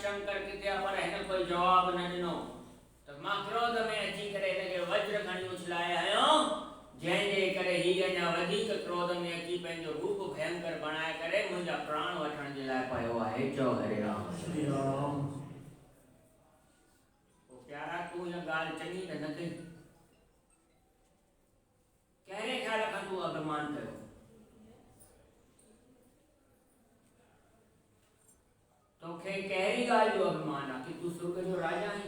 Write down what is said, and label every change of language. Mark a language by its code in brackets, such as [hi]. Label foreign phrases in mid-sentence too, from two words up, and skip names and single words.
[sd] चक्कर किथे पर हिन कोई जवाब न ॾिनो त मां क्रोध में अची करे हिनखे वज्र खणी उछलाए आयो जंहिंजे करे हीअ अञा वधीक क्रोध में अची पंहिंजो रूप भयंकर बणाए करे मुंहिंजा प्राण वठण जे लाइ पियो आहे। चओ हरे राम। श्री राम। पोइ प्यारा तूं इहा ॻाल्हि चङी त न कई, कहिड़े ख़्याल खां तूं अभिमान कयो? तोखे कहिड़ी ॻाल्हि जो अभिमान आहे कि तूं स्वर्ग जो राजा आहीं?